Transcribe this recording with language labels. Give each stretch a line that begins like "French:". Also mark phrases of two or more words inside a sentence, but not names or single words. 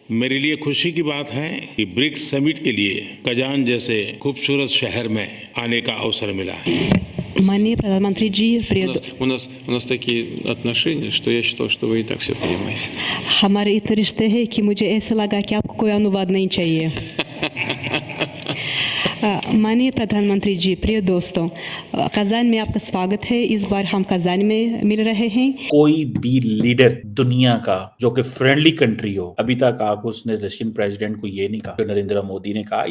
Hindi: मेरे लिए खुशी की बात है कि ब्रिक्स समिट के लिए कजान जैसे खूबसूरत शहर में आने का अवसर मिला है। माननीय प्रधानमंत्री जी, प्रिय
Russian: У нас такие отношения, что я считал, что вы и так все понимаете.
Hindi: हमारे इतने रिश्ते हैं कि मुझे ऐसा लगा कि आपको कोई अनुवाद नहीं चाहिए। माननीय प्रधानमंत्री जी, प्रिय दोस्तों, कजान में आपका स्वागत है। इस बार हम कजान में मिल रहे हैं। कोई भी लीडर दुनिया का जो कि
English: friendly country
Hindi: हो, अभी तक आपको उसने
English: Russian president
Hindi: को ये नहीं कहा जो नरेंद्र मोदी ने कहा।